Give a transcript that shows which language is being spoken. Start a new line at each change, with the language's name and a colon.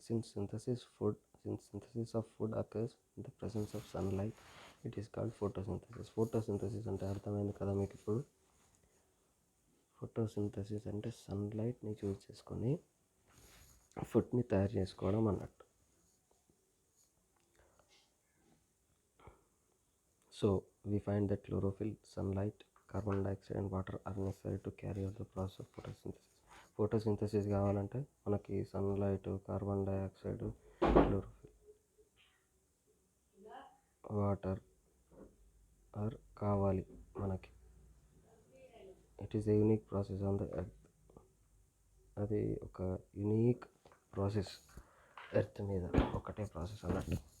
English: since synthesis of food occurs in the presence of sunlight, it is called photosynthesis
Telugu: అంటే అర్థమైంది కదా మీకు ఇప్పుడు. ఫోటోసింథసిస్ అంటే సన్లైట్ని యూజ్ చేసుకొని ఫుడ్ని తయారు చేసుకోవడం అన్నట్టు.
English: So we find that chlorophyll, sunlight, carbon dioxide and water are necessary to carry out the process of photosynthesis.
Telugu: Photosynthesis కావాలంటే మనకి sunlight, carbon dioxide, chlorophyll, water కావాలి మనకి.
English: It is a unique process on the earth.
Telugu: అది ఒక unique process earth మీద, ఒకటే process అన్నట్టు.